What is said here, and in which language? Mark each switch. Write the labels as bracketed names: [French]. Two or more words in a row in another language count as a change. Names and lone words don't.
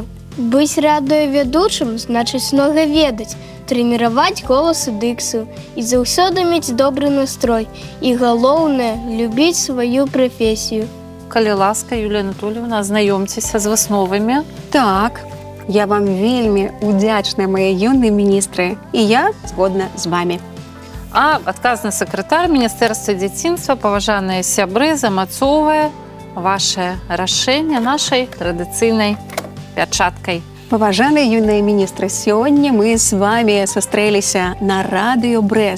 [Belarusian] Быць радыёвядучым значыць многа ведаць, трэніраваць голас і дыкцыю і заўсёды мець добры настрой. І галоўнае – любіць сваю прафесію. Калі ласка, Юлія Анатольевна, азнаёмцеся з высновамі. Так, я вам вельмі удзячная, [Russian] мои юные министры, и я [Belarusian] згодна з вами. А адказны сакратар Міністэрства дзяцінства, паважаныя сябры, замацоўвае ваше рашэнне нашай традыцыйнай пячаткай. Паважаныя юныя міністры, сёння мы з вами сустрэліся на радыё Брэст.